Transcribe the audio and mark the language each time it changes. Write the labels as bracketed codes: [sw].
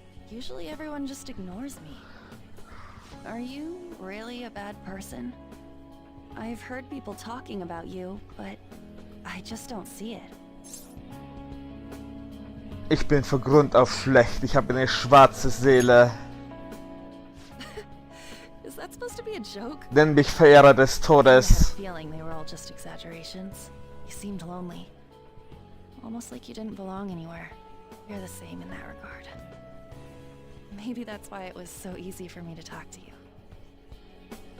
[en] Usually everyone just ignores me. Are you really a bad person? I've heard people talking about you, but I just don't see it. [de] Ich bin von Grund auf schlecht. Ich habe eine schwarze Seele. [en] Is that supposed to be a joke? [de] Nenn mich Verehrer des [en] I had a [de] Todes. [en] feeling they were all just exaggerations. You seemed lonely. Almost like you didn't belong anywhere. You're the same in that regard. Maybe that's why it was so easy for me to talk to you.